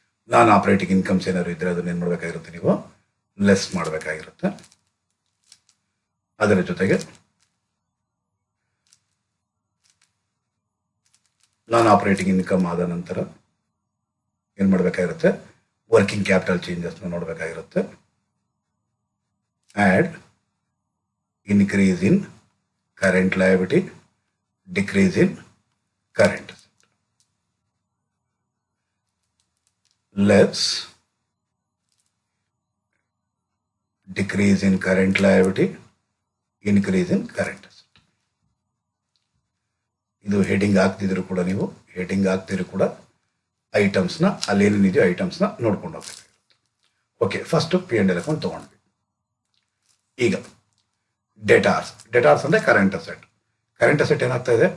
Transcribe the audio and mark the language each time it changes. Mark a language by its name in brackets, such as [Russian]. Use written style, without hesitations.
[Kannada] non-operating incomes ಏನಾದ್ರು ಇದ್ರೆ ಅದನ್ನ ಏನು ಮಾಡಬೇಕಾಗಿರುತ್ತೆ? ನೀವು ಲೆಸ್ ಮಾಡಬೇಕಾಗಿರುತ್ತೆ. ಅದರ ಜೊತೆಗೆ ನಾನ್ ಆಪರೇಟಿಂಗ್ ಇನ್ಕಮ್ ಆದ ನಂತರ ಏನು ಮಾಡಬೇಕಾಗಿರುತ್ತೆ? Working capital ಚೇಂಜಸ್ನ ನೋಡಬೇಕಾಗಿರುತ್ತೆ. [English] add increase in current liability, decrease in current asset. Less decrease in current liability, increase in current asset. [Kannada] ಇದು ಹೆಡಿಂಗ್ ಆಗ್ತಿದ್ರು ಕೂಡ ನೀವು ಹೆಡಿಂಗ್ ಆಗ್ತಿದ್ರು ಕೂಡ ಐಟಮ್ಸ್ನ ಅಲ್ಲೇನಿದೆಯೋ ಐಟಮ್ಸ್ನ ನೋಡ್ಕೊಂಡು ಹೋಗ್ಬೇಕಾಗಿರುತ್ತೆ. ಓಕೆ, ಫಸ್ಟ್ P&L ಅಕೌಂಟ್ ತೊಗೊಂಡ್ವಿ. ಈಗ ಡೆಟಾರ್ಸ್ ಅಂದರೆ ಕರೆಂಟ್ ಅಸೆಟ್. ಕರೆಂಟ್ ಅಸೆಟ್ ಏನಾಗ್ತಾ ಇದೆ?